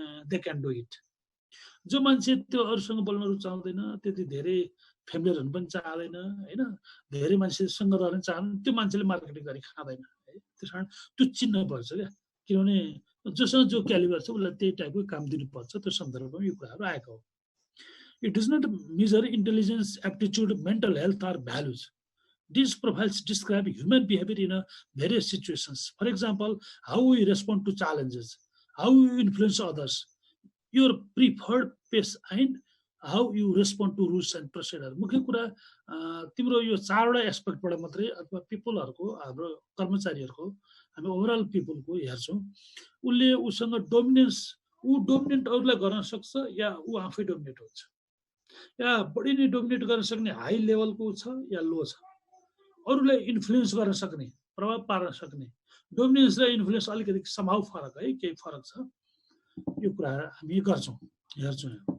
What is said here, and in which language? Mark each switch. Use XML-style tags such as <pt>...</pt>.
<en>they can do it</en> <ne>जो मान्छे त्यो अरूसँग बोल्न रुचाउँदैन त्यति धेरै फ्यामिलीहरु पनि चाहदैन हैन धेरै मान्छेसँग रहन चाहन्छ त्यो मान्छेले मार्केटिङ गरी खाँदैन है त्यसकारण त्यो चिन्न पर्छ क्या किनभने जोसँग जो क्यालिबर छ उसलाई त्यही टाइपको काम दिनुपर्छ त्यो सन्दर्भमा यो कुराहरु आएको हो</ne> <en>It does not measure intelligence, aptitude, mental health, or values. These profiles describe human behavior in various situations. For example, how we respond to challenges, how you influence others, your preferred pace, and how you respond to rules and procedure.</en> <ne>मुख्य कुरा तिम्रो यो 4 वटा एस्पेक्टबाट मात्रै अथवा पिपलहरुको हाम्रो कर्मचारीहरुको हामी ओभरअल पिपलको हेर्छौं उले उसँग डोमिनेन्स डोमिनेन्ट अरूलाई गर्न सक्छ या उ आफै डोमिनेट हुन्छ या बढी नै डोमिनेट गर्न सक्ने हाई लेभलको छ या लो छ अरूलाई इन्फ्लुएन्स गर्न सक्ने प्रभाव पार्न सक्ने डोमिनेन्स र इन्फ्लुएन्स अलिकति समाउ फरक है केही फरक छ यो कुरा हामी गर्छौं हेर्छौं</ne>